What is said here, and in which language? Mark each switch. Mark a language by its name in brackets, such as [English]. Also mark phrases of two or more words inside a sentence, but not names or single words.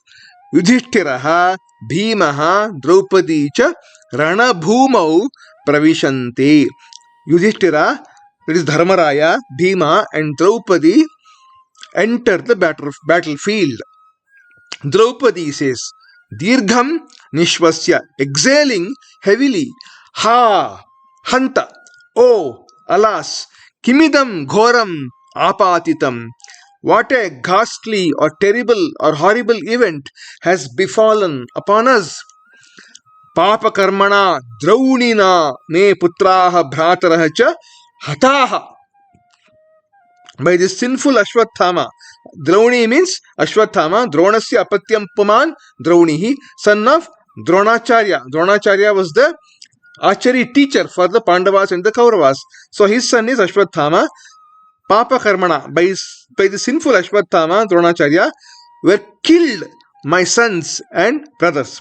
[Sanskrit] युधिष्ठिरः, भीमः, द्रौपदी च रण भूमौ प्रविशन्ति. [English] Yudhishthira, that is Dharmaraya, Bhima and Draupadi enter the battlefield. Draupadi says, [Sanskrit] दीर्घं निश्वस्य, [English] exhaling heavily, [Sanskrit] हा, हन्त, [English] oh, alas, [Sanskrit] किमिदं घोरम् आपतितम्. [English] What a ghastly or terrible or horrible event has befallen upon us. [Sanskrit] पाप कर्मणा द्रौणिना मे पुत्राः भ्रातरः च हताः. [English] By this sinful Ashwathama. [Sanskrit] Drauni means Ashwathama, द्रोणस्य अपत्यं पुमान् द्रौणिः, [English] son of Dronacharya. Dronacharya was the archery teacher for the Pandavas and the Kauravas. So his son is Ashwathama. [Sanskrit] पाप कर्मणा, [English] by the sinful Ashwathama, Dronacharya, were killed my sons and brothers.